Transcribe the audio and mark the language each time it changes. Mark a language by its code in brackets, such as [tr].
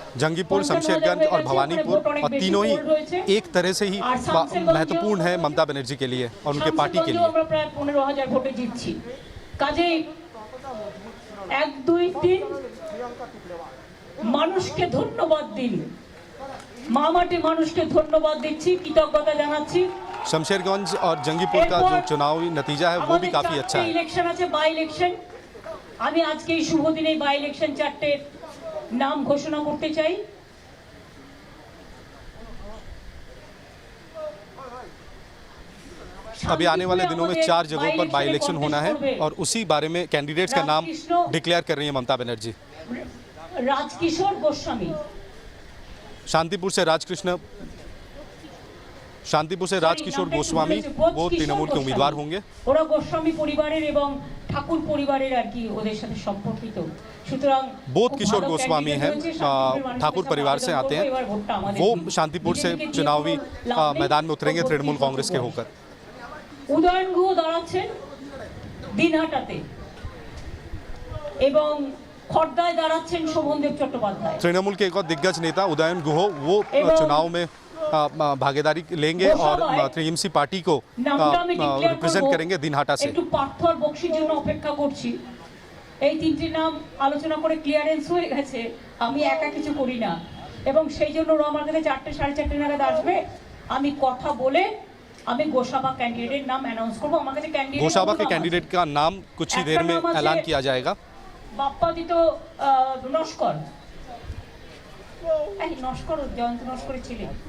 [hi] जंगीपुर, शमशेरगंज और भवानीपुर, और तीनों ही एक तरह से ही महत्वपूर्ण है ममता बनर्जी के लिए और उनके पार्टी के लिए। [bn] আমরা প্রায় 15,000 ভোটে জিতছি। কাজে 1, 2, 3 মানুষকে ধন্যবাদ দিন, মামাটি মানুষকে ধন্যবাদ দিচ্ছি, কৃতজ্ঞতা জানাচ্ছি। [hi] शमशेरगंज और जंगीपुर का जो चुनावी नतीजा है वो भी काफी अच्छा है। [bn] ইলেকশন আছে, বাই ইলেকশন। আমি আজকে এই শুভ দিনে বাই ইলেকশন 4টে [hi] नाम घोषणा करते चाहिए। अभी आने वाले दिनों में 4 जगहों पर बाई इलेक्शन होना है और उसी बारे में कैंडिडेट्स का नाम डिक्लेयर कर रही है ममता बनर्जी। राजकिशोर गोस्वामी, शांतिपुर से राजकिशोर गोस्वामी वो तृणमूल के उम्मीदवार होंगे। [bn] ওরা গোস্বামী পরিবারের এবং ঠাকুর পরিবারের আর কি ওদের সাথে সম্পর্কিত। সুতরাং [hi] बोध किशोर गोस्वामी हैं, ठाकुर परिवार से आते हैं। वो शांतिपुर से चुनावी मैदान में उतरेंगे तृणमूल कांग्रेस के होकर। [bn] উদয়ন গুহ দাঁড়াচ্ছেন দিনহাটাতে এবং খড়দায় দাঁড়াচ্ছেন শোভনদেব চট্টোপাধ্যায়। [hi] तृणमूल के एक और दिग्गज नेता उदयन गुह वो चुनाव में भागीदारी लेंगे और टीएमसी पार्टी को रिप्रेजेंट करेंगे दिनहाटा से। [bn] একটু পার্থ আর বক্সির জন্য অপেক্ষা করছি। এই তিনটি নাম আলোচনা করে ক্লিয়ারেন্স হয়ে গেছে। আমি একা কিছু করি না এবং সেই জন্য ওরা আমার কাছে 4টে 4:30 নাগাদ আসবে। আমি কথা বলে আমি গোসাবা [hi] कैंडिडेट नाम अनाउंस [bn] करব। আমার কাছে कैंडिडेट [hi] गोसाबा के कैंडिडेट का नाम कुछ ही देर में ऐलान किया जाएगा। [bn] বাপ্পাদিত নস্কর, এই নস্কর জয়ন্ত নস্করের ছেলে।